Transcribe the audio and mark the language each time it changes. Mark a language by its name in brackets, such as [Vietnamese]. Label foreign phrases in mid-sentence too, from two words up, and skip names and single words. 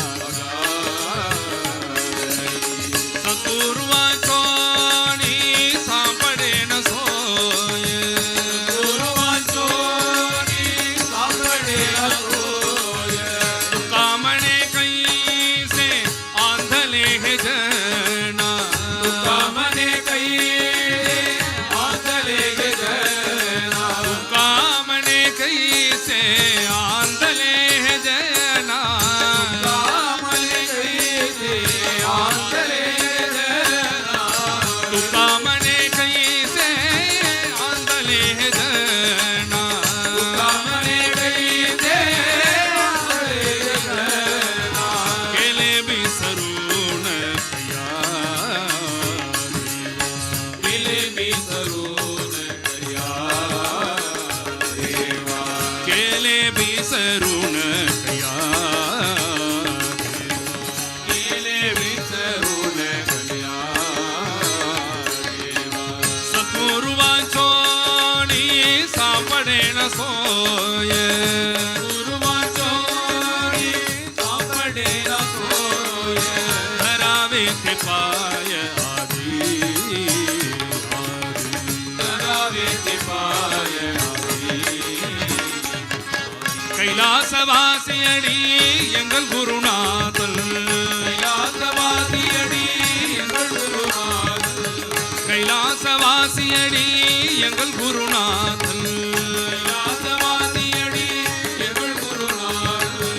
[Marathi] सद्गुरुवांचोनी सांपडे न सोय, गुरुवांचोनी सांपडे न सोय, कामणे कैसे आंधले हे जना, कामने कई आंधले गे जना, कामणे कैसे आंधले हे जना, कामने कई आंधले जना, कामणे कैसे आंधले हे जना, कामने कई आंधले जना, केले बिसरून या केले बिसरून कया देवा, केले बिसरून या केले बिसरून कया देवा, सद्गुरुवांचोनी सापडे न सोय, गुरुवांचोनी सांपडे न सोय, धरावे ते पाय आधी धरावे ते पाय आधी, [Tamil] கைலாசவாசியடி எங்கள் குருநாதல், கைலாசவாசியடி எங்கள் குருநாதன், கைலாசவாசியடி எங்கள் குருநாதல், கைலாசவாசியடி எங்கள் குருநாதன்,